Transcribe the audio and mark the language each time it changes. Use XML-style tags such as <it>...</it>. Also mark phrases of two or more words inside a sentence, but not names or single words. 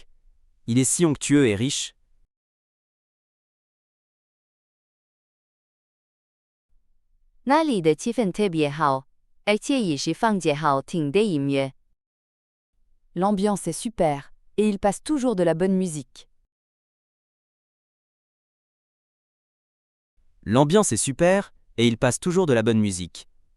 <fr>Il est si onctueux et riche.</fr> <zh>那里的气氛特别好，而且也是放着好听的音乐。</zh> <fr>L'ambiance est super, et il passe toujours de la bonne musique. L'ambiance est super, et il passe toujours de la bonne musique.</fr>